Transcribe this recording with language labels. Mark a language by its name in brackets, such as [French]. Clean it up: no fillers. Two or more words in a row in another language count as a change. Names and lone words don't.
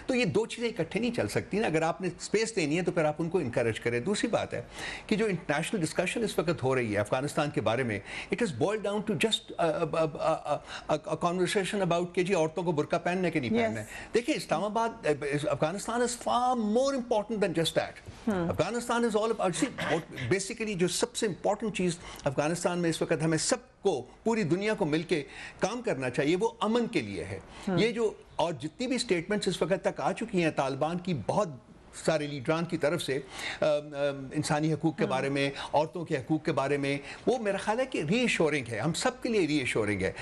[Urdu] تو یہ دو چیزیں اکٹھے نہیں چل سکتی نا. اگر آپ نے اسپیس دینی ہے تو پھر آپ ان کو انکریج کریں. دوسری بات ہے کہ جو انٹرنیشنل ڈسکشن اس وقت ہو رہی ہے افغانستان کے بارے میں، [English] It is boiled down to just conversation about [Urdu] کہ جی عورتوں کو برقع پہننے کے نہیں پہننا ہے. دیکھیں اسلام آباد، [English] Afghanistan is far more important than just that. Afghanistan is all about basically [Urdu] جو سب سے امپورٹنٹ چیز افغانستان میں اس وقت ہمیں سب کو، پوری دنیا کو مل کے کام کرنا چاہیے، وہ امن کے لیے ہے. یہ جو اور جتنی بھی اسٹیٹمنٹس اس وقت تک آ چکی ہیں طالبان کی بہت سارے لیڈران کی طرف سے انسانی حقوق کے بارے میں، عورتوں کے حقوق کے بارے میں، وہ میرا خیال ہے کہ ری ایشورنگ ہے، ہم سب کے لیے ری ایشورنگ ہے.